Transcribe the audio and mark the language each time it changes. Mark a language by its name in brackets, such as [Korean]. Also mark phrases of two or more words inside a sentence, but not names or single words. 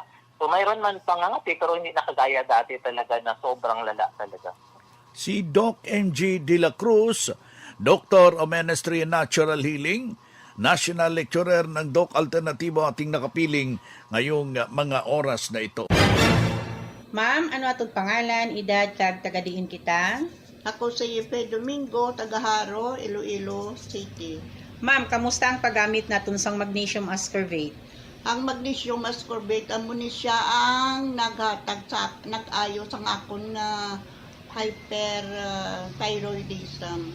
[Filipino] So mayroon man pangangati, pero hindi nakagaya dati talaga na sobrang lala talaga. Si Doc MG De La Cruz, [English] Doctor of Ministry in Natural Healing, National Lecturer [Filipino] ng Doc Alternatibo, ating nakapiling ngayong mga oras na ito. [Hiligaynon] Ma'am, ano atong pangalan, edad, kag tagadiin kita? Ako si Yepe Domingo, Tagaharo, Iloilo City. Ma'am, kamusta ang paggamit natin sang [English] magnesium ascorbate? [Hiligaynon] Ang [English] magnesium ascorbate, [Hiligaynon] amo ni siya ang naghatag sa nag-ayo sa akon na hyperthyroidism.